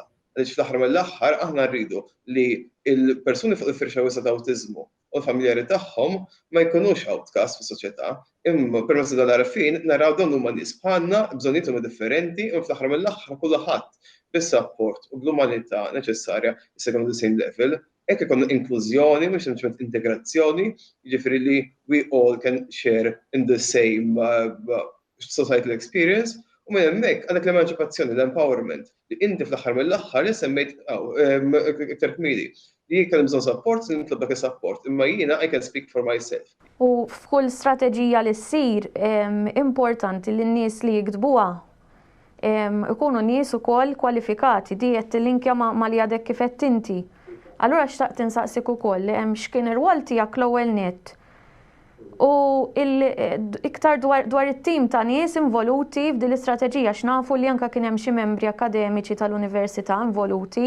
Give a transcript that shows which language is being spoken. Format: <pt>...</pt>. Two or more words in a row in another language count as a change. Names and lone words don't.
<mt>Għaliex fl-aħħar mill-aħħar aħna rridu li l-persuni fuq il-firxa wiesa ta' awtiżmu u l-familjari tagħhom ma jkunux outcast fis-soċjetà, imma permezz tal-għarfien naraw dawn huma nies bħalna bżonniethom differenti u fl-aħħar mill-aħħar kulħadd bis-support u bl-umanità neċessarja jista'</mt> <en>the same level.</en> <mt>Hekk ikun inklużjoni mhux sempliċement integrazzjoni, jiġifieri li</mt> <en>we all can share in the same societal experience.</en> <mt>U minn hemmhekk għandek l-emanċipazzjoni, l-empowerment li inti fl-aħħar mill-aħħar li semmejt iktar kmieli li kellem bżonn support, li nitlob dak is-support, imma jiena</mt> <en>I can speak for myself.</en> <mt>U f'kull strateġija li ssir importanti li n-nies li jiktbuha ikunu nies ukoll kwalifikati di qed tillinkja ma li għadek kif qed inti. Allura xtaqt insaqsik ukoll x'kien ir-rwol tiegħek l-ewwel nett. U iktar dwar it-tim ta' nies involuti f'din l-istrateġija x'nafu li anke kien hemm xi membri akademiċi tal-università involuti.</mt>